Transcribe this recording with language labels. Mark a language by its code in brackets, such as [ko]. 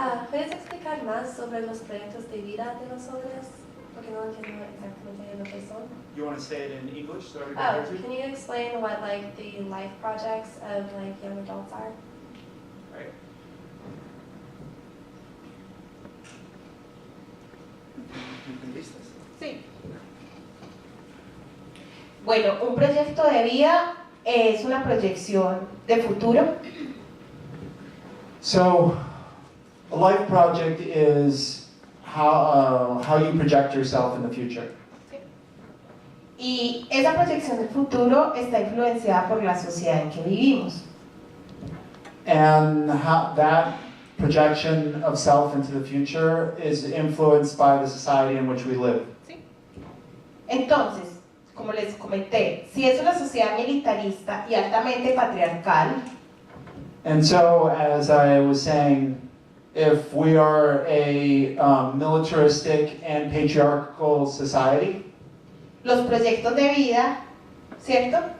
[es] ¿Puedes explicar más sobre los proyectos de vida de los jóvenes? porque no entiendo exactamente lo que son. [en] You want to say it in English so everybody Oh, hears it? can you explain what like the life projects of like young adults are? Right. [es] ¿Listas? Sí. Bueno, un proyecto de vida es una proyección de futuro. [en] So, a life project is how you project yourself in the future. [es] Y esa proyección del futuro está influenciada por la sociedad en que vivimos. [en] And how that projection of self into the future is influenced by the society in which we live. [es] Entonces, como les comenté, si es una sociedad militarista y altamente patriarcal, [en] And so, as I was saying, if we are a militaristic and patriarchal society, [es] los proyectos de vida, ¿cierto?